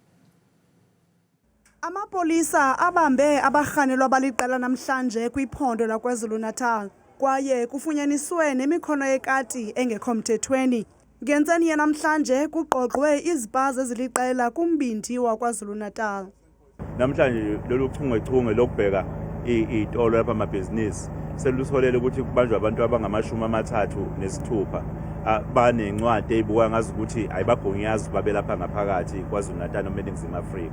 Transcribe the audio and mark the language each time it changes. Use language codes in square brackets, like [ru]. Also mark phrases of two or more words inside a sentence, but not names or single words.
[xh] Amapolisa abambe abarhanelwa baliqela namhlanje kwiphondo lakwaZulu Natal kwaye kufunyaniswe nemikhono yekati engekho mthethweni. Ngentseni yanamhlanje kugqogqwe izipaza eziliqela kumbindi wakwaZulu Natal. [zu] Namhlanje lolu chungechunge lokubheka itolo lapha amabhizinisi selusolele ukuthi kubanjwe abantu abangama36 banencwadi ezibuka ngazi ukuthi ayibagunyazi babelapha ngaphakathi kwaZulu Natal noMeningizimu Afrika.